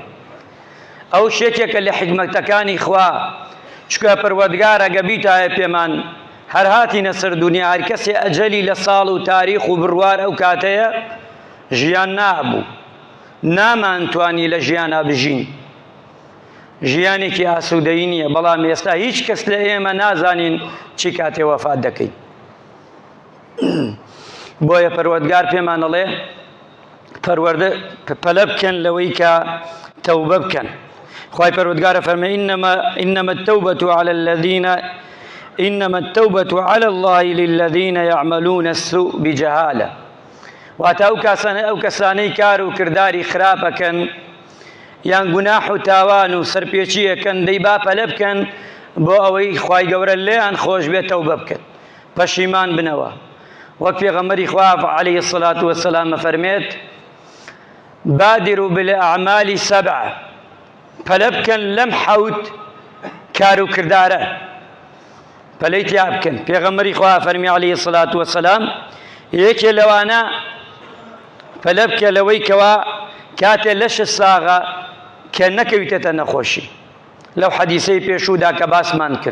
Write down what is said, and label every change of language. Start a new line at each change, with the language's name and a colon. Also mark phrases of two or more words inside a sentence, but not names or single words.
Central Kurdish: ئەو شتێکێکە لە حیکمەتەکانی خوا، چکە پەروەردگار ئەگە بیتایە پێمان هەر هاتینە سەر دونیا هەر کەسێ ئەجەلی لە ساڵ و تاریخ و بڕوار ئەو کاتەیە ژیان نابوو، نامانتوانی لە ژیانە بژین، ژیانێکی ئاسوودەیی نییە. بەڵام ئێستا هیچ کەس لە ئێمە نازانین چی کاتێ وەفات دەکەین. بۆیە پەروەردگار پێمان دەڵێ پەلە بکەن لەوەی کە تەوبە بکەن. خوای پەروەردگارە فەرمێ
Arabic: إنما التوبة على الله للذين يعملون السوء بجهالة،
Central Kurdish: واتە ئەو کەسانەی کار و کرداری خراپەکەن یان گوناح و تاوان و سەرپێچیەکەن دەی با پەلە بکەن بۆ ئەوەی خوای گەورە لێیان خۆش بێت تەوبە بکەن، پەشیمان بنەوە. وەک پێغەمبەری خوا
Arabic: عەلەیهی السەڵات وەسەلام
Central Kurdish: فەرمێت
Arabic: بادروا بالأعمال سبعة،
Central Kurdish: پەلە بکەن لەم حەوت کار و کردارە پەلەی تیا بکەن. پێغەمبەری خوا فەرمی
Arabic: عەلەیهی السەڵات وەسەلام
Central Kurdish: یەکێ لەوانە پەلە بکە لەوەی کەوا کاتێ لەشت ساغە کە نەکەویتێتە نەخۆشی، لەو حەدیسەی پێشوودا کە باسمان کرد.